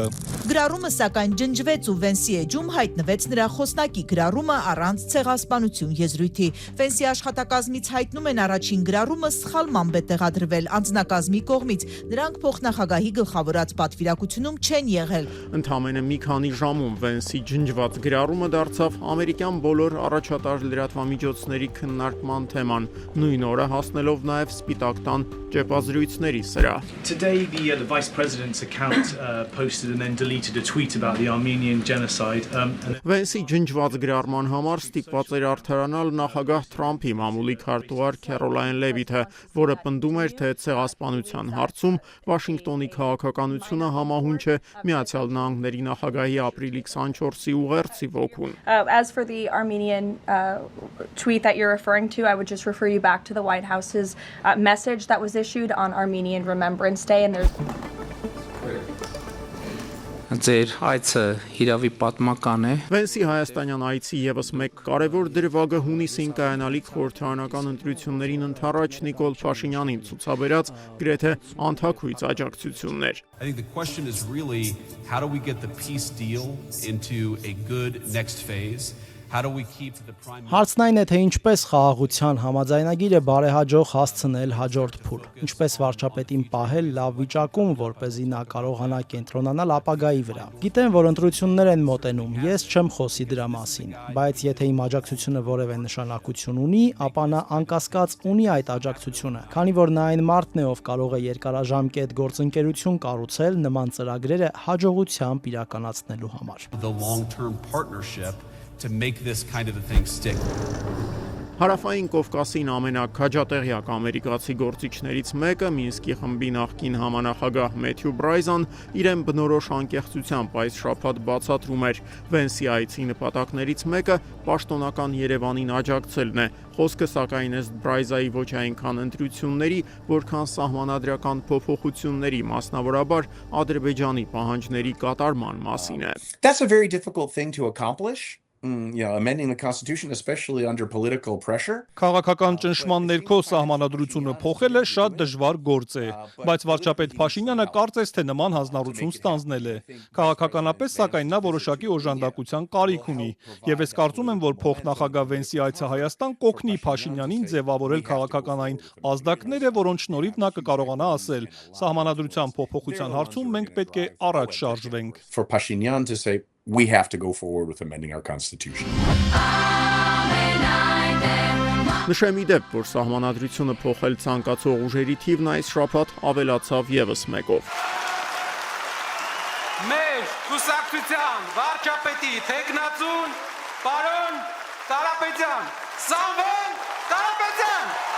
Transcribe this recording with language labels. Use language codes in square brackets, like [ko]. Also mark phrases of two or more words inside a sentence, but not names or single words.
[hy] Գրառումը սակայն ջնջվեց ու Վենսի էջում հայտնվեց նրա խոսնակի գրառումը առանց ցեղասպանություն եզրույթի։ Վենսի աշխատակազմից հայտնում են առաջին գրառումը սխալմամբ է տեղադրվել անձնակազմի կողմից։ Նրանք փոխնախագահի գլխավորած պատվիրակությունում չեն եղել։ Ընդամենը մի քանի ժամում Վենսի ջնջված գրառումը դարձավ ամերիկյան բոլոր առաջատար լրատվամիջոցների քննարկման թեման, նույն օրը հասնելով նաև Սպիտակ տան ճեպազրույցների սրահ։ [en] Today the Vice President's account posted and then deleted a tweet about the Armenian genocide. [hy] Վենսի ջնջված գրառման համար ստիպված էր արդարանալ նախագահ Թրամփի մամուլի քարտուղար Քերոլայն Լևիթը, որը պնդում էր, թե ցեղասպանության հարցում Վաշինգտոնի քաղաքականությունը համահունչ է Միացյալ Նահանգների նախագահի ապրիլի 24-ի ուղերձի ոգուն։ [en] As for the Armenian tweet that you're referring to, I would just refer you back to the White House's message that was issued on Armenian Remembrance Day, and there's [hy] Ձեր այցը իրավի պատմական է։ Վենսի հայաստանյան այցի եւս մեկ կարևոր դրվագը հունիսին կայանալիք խորհրդարանական ընտրություններին ընդառաջ Նիկոլ Փաշինյանին ցուցաբերած գրեթե անթաքույց աջակցություններ։ [en] I think the question is really how do we get the peace deal into a good next phase? How do we keep the prime [hy] Հարցն այն է, թե ինչպես խաղաղության համաձայնագիրը բարեհաջող հասցնել հաջորդ փուլ, ինչպես վարչապետին պահել լավ վիճակում, որպեսզի նա կարողանա կենտրոնանալ ապագայի վրա։ Գիտեմ, որ ընտրություններ են մոտենում, ես չեմ խոսի դրա մասին, բայց եթե իմ աջակցությունը որևէ նշանակություն ունի, ապա նա անկասկած ունի այդ աջակցությունը, քանի որ նա այն մարդն է, ով կարող է երկարաժամկետ գործընկերություն կառուցել նման ծրագրերը հաջողությամբ իրականացնելու համար։ [en] the long-term partnership to make this kind of a thing stick? [hy] Հարավային Կովկասին ամենաքաջատեղյակ ամերիկացի գործիչներից մեկը, Մինսկի խմբի նախկին համանախագահ Մեթյու Բրայզան, իրեն բնորոշ անկեղծությամբ այս շաբաթ բացատրում էր Վենսի այցի նպատակներից մեկը պաշտոնական Երևանին աջակցելն է։ Խոսքը սակայն ըստ Բրայզայի ոչ այնքան ընտրությունների, որքան սահմանադրական փոփոխությունների, մասնավորաբար Ադրբեջանի պահանջների կատարման մասին է։ [en] That's a very difficult thing to accomplish. Amending the Constitution, especially under political pressure. [hy] Քաղաքական ճնշման ներքո սահմանադրությունը փոխելը շատ դժվար գործ է, բայց վարչապետ Փաշինյանը կարծես թե նման հանձնառություն ստանձնել է։ Քաղաքականապես սակայն նա որոշակի օժանդակության կարիք ունի, եւ ես կարծում եմ, որ փոխնախագահ Վենսի այցը Հայաստան կօգնի Փաշինյանին ձևավորել քաղաքական այն ազդակները, որոնց շնորհիվ նա կկարողանա ասել. սահմանադրության փոփոխության հարցում մենք պետք է առաջ շարժվենք։ [en] For Pashinyan to say, we have to go forward with amending our Constitution. [hy] Նշեմ ի դեպ, որ սահմանադրությունը փոխել ցանկացող ուժերի թիվն այս շաբաթ ավելացավ եւս մեկով։ Մեր կուսակցության վարչապետի թեկնածուն պարոն Կարապետյան, Սամվել Կարապետյան։